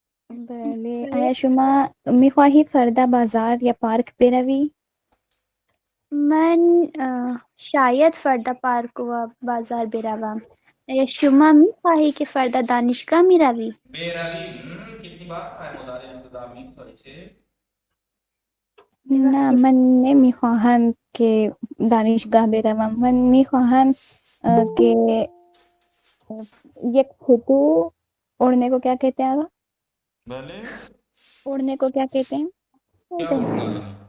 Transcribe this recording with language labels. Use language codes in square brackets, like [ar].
[fa] بله آیا شما میخواهی فردا بازار یا پارک بروی؟ من شاید فردا پارک و بازار بروم. شما میخواهی که فردا دانشگاه میروی؟ بروی. [ur] کتنی بار کہا ہے مضارع التزامی سوری سے؟ [fa] نه ببخشید. من نمیخواهم که دانشگاه بروم. من میخواهم که یک پتو [ur] اوڑھنے کو کیا کہتے ہیں آگا؟ [fa] بله. [ur] اوڑھنے کو کیا کہتے ہیں؟ کیا ہوگا یعنی؟